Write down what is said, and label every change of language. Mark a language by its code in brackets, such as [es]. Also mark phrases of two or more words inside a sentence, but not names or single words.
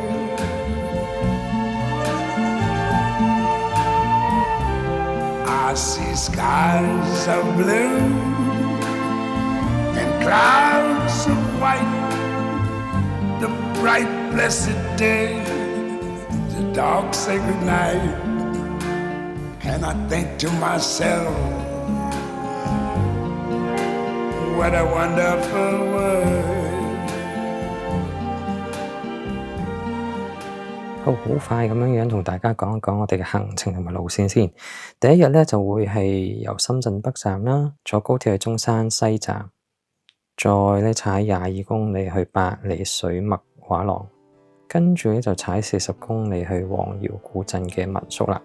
[en] I see skies of blue and clouds of white, the bright blessed day, the dark sacred night. And I think to myself, what a wonderful world. [yue] 好快咁樣同大家講一講我哋嘅行程同埋路線先。第一日咧就會係由深圳北站啦，坐高鐵去中山西站，再咧踩22公里去百里水墨畫廊，跟住咧就踩40公里去黃窯古鎮嘅民宿啦。